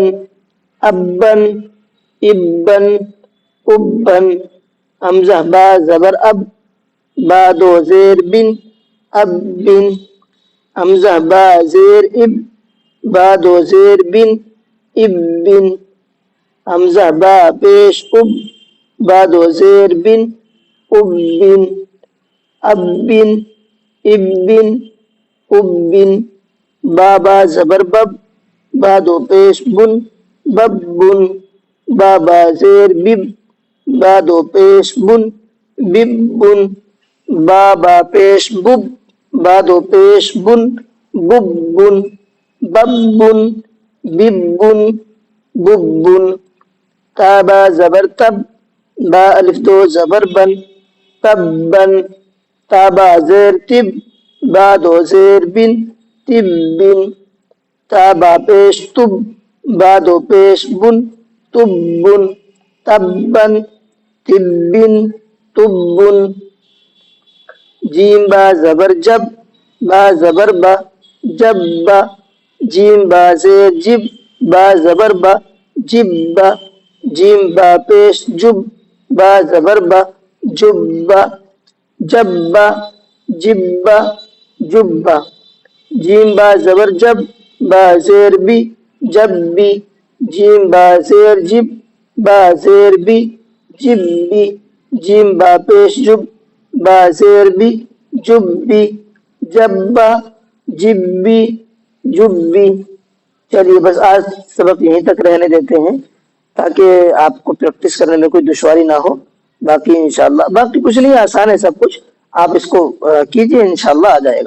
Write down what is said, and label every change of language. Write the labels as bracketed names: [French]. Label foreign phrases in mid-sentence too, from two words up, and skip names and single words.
[Urdu] اب بن اب بن اب بن، حمزہ با زبر اب با دو زیر بن اب بن، حمزہ با زیر اب با دو زیر بن اب بن، حمزہ با پیش اب با دو زیر بن اب بن، اب بن اب بن اب بن، با زبر بب با دو پیش بن بب بن، با زیر بب با دو پیش بن بب بن، با پیش بب با دو پیش بن بب بن، بب بن بب بن بب بن، با زبر تب با الف دو زبر بن تب بن، با زیر تب با دو زیر بن تب بن، با پیش تب با دو پیش بن تب بن، تب بن تب بن تب بن، جیم با زبر جب با زبر با جب با، جیم با زیر جب با زبر با جب با، جیم با پیش جب با زبر با جب با، جب با جب با جب با، جیم با زبر جب با زیر بی جب بی، جیم با زیر جب با زیر بی جب بی، جیم با پیش جب با زیر بی جب بی، جب با جب بی جب بی۔ چلیے بس آج سبق یہیں تک رہنے دیتے ہیں تاکہ آپ کو پریکٹس کرنے میں کوئی دشواری نہ ہو۔ باقی [Arabic] انشاءاللہ [Urdu] باقی کچھ نہیں، آسان ہے سب کچھ، آپ اس کو کیجئے، [Arabic] انشاءاللہ [Urdu] آ جائے گا۔